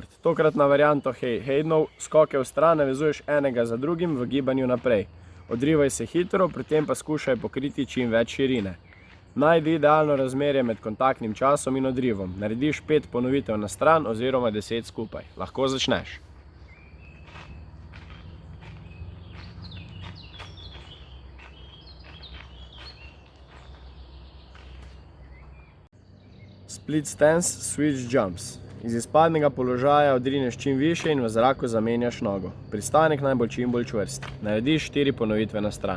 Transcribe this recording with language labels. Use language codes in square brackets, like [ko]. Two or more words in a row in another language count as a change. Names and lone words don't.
[sl] Tokratna varianta Haydenov, skoke v stran navezuješ enega za drugim v gibanju naprej. Odrivaj se hitro, pri tem pa skušaj pokriti čim več širine. Najdi idealno razmerje med kontaktnim časom in odrivom. Narediš 5 ponovitev na stran oziroma 10 skupaj. Lahko začneš. [en] Split stance, switch jumps. [sl] Iz izpadnega položaja odrineš čim više in v zraku zamenjaš nogo. Pristanek naj bo čim bolj čvrst. Narediš 4 ponovitve na stran.